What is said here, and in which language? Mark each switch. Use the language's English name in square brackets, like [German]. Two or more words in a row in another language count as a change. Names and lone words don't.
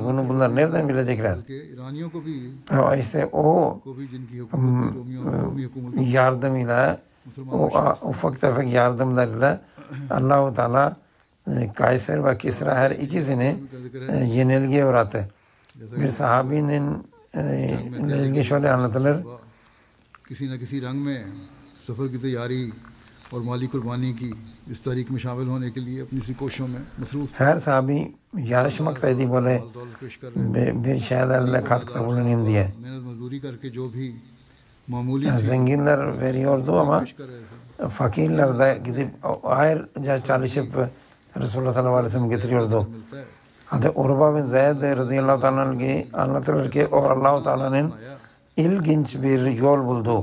[Turkish] Bunu bunlar nereden bilecekler? İşte o yardımıyla o ufak tefek yardımlarıyla Allah-u Teala Kayser ve Kisra her ikisini yenilgiye uğrattı. Bir sahabinin ilgi şöyle anlatılır. [Urdu] کسی نہ کسی رنگ میں سفر کی تیاری اور مالی قربانی کی اس تاریخ میں شامل ہونے کے لیے اپنی کوششوں میں مصروف [Turkish] her sahabi yarışmaktaydı böyle bir şeylerle katkıda bulunayım diye. [Urdu] محنت مزدوری کر کے جو بھی معمولی [Turkish] Zenginler veriyordu ama fakirler de gidip ayrıca çalışıp Resulullah sallallahu aleyhi ve sellem getiriyordu. Hatta Urba bin Zeyd radıyallahu anh anlatılır ki o Allah-u Teala'nın ilginç bir yol buldu.